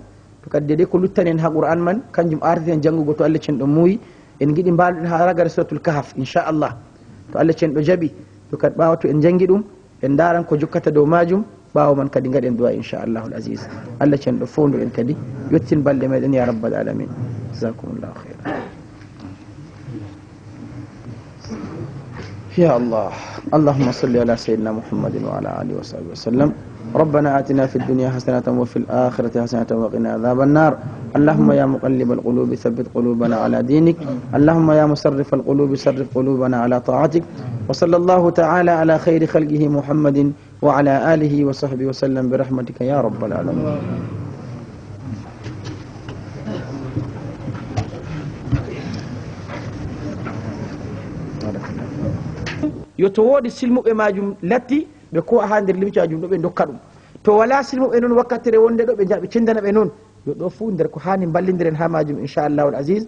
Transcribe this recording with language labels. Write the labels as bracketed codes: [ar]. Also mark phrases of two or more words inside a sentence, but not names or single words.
[ff] to kadi dede ko luttanen ha qur'an man kanjum arteten janngugo to Allah cenɗo muyi, en giɗi mbaluɗen ha ragare suratul kahf inchallah to Allah cenɗo jaɓi. to kadi ɓawa to en jangi ɗum en daran ko jokkata dow majum, ɓawo man kadi gaɗen duwa [ar] إن شاء الله عزيز. [ff] Allah cenɗo fondu en kadi yettin balɗe meɗen [ar] يا رب العالمين. جزاكم الله خيرا. يا الله اللهم صل على سيدنا محمد وعلى آله وصحبه وسلم. ربنا آتنا في الدنيا حسنة وفي الآخرة حسنة وقنا عذاب النار. اللهم يا مقلب القلوب ثبت قلوبنا على دينك. اللهم يا مصرف القلوب صرف قلوبنا على طاعتك. وصلى الله تعالى على خير خلقه محمد وعلى آله وصحبه وسلم برحمتك يا رب العالمين. [ff] yo to woodi silmuɓe majum latti ɓe ko ha nder limcajum ɗo ɓe dokka ɗum, to wala silmuɓe noon wakkatire wonde ɗo ɓe jaɓe cendana ɓe noon, yo ɗo fuu nder ko hani ballidiren ha majum [ar] إن شاء الله العزيز.